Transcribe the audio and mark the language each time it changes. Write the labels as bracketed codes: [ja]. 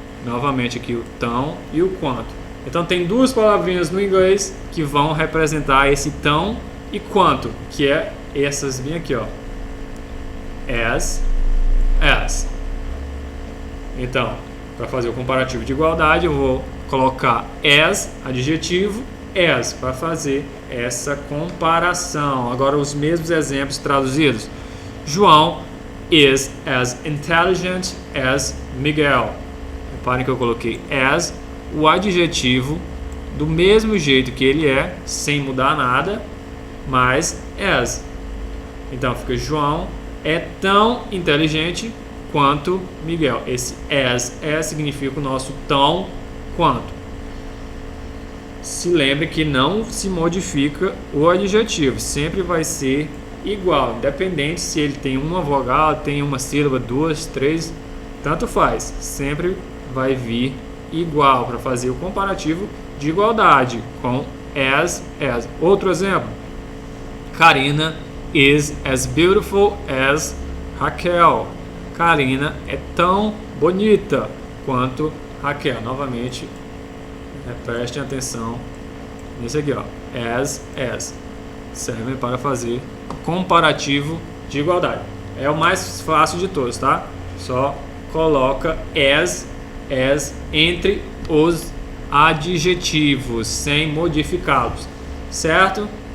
[pt] Novamente aqui o tão e o quanto. Então tem duas palavrinhas no inglês que vão representar esse tão e quanto, que é essas bem aqui, ó. As. Então, para fazer o comparativo de igualdade, eu vou colocar as, adjetivo, as, para fazer essa comparação. Agora os mesmos exemplos traduzidos. [en] João is as intelligent as Miguel. [pt] Reparem que eu coloquei as, o adjetivo, do mesmo jeito que ele é, sem mudar nada, mas as. Então fica João é tão inteligente quanto Miguel. Esse as significa o nosso tão quanto. Se lembre que não se modifica o adjetivo, sempre vai ser igual, independente se ele tem uma vogal, tem uma sílaba, 2, 3, tanto faz, sempre vai vir igual para fazer o comparativo de igualdade com as. Outro exemplo, [en] Karina is as beautiful as Raquel. [pt] Karina é tão bonita quanto Raquel. Novamente, prestem atenção nesse aqui, ó. As. Servem para fazer comparativo de igualdade. É o mais fácil de todos, tá? Só coloca as entre os adjetivos, sem modificá-los, certo?